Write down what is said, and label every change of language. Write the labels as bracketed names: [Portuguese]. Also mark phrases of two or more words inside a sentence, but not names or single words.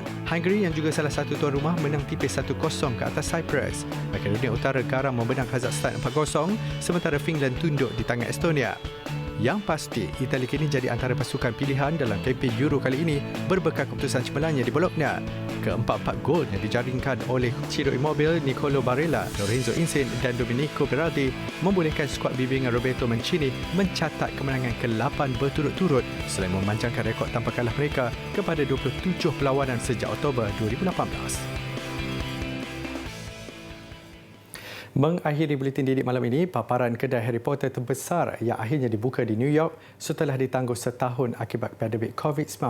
[Malay] Hungary yang juga salah satu tuan rumah menang tipis 1-0 ke atas Cyprus. Makedonia Utara garang memenang Kazakhstan 4-0 sementara Finland tunduk di tangan Estonia. Yang pasti, Itali kini jadi antara pasukan pilihan dalam kempen Euro kali ini berbekal keputusan cemerlangnya di Bologna. Keempat-empat gol yang dijaringkan oleh Ciro Immobile, Nicolo Barella, Lorenzo Insigne dan Domenico Berardi membolehkan skuad bimbingan Roberto Mancini mencatat kemenangan ke-8 berturut-turut selain memanjangkan rekod tanpa kalah mereka kepada 27 perlawanan sejak Oktober 2018. Mengakhiri buletin didik malam ini, paparan kedai Harry Potter terbesar yang akhirnya dibuka di New York setelah ditangguh setahun akibat pandemik COVID-19.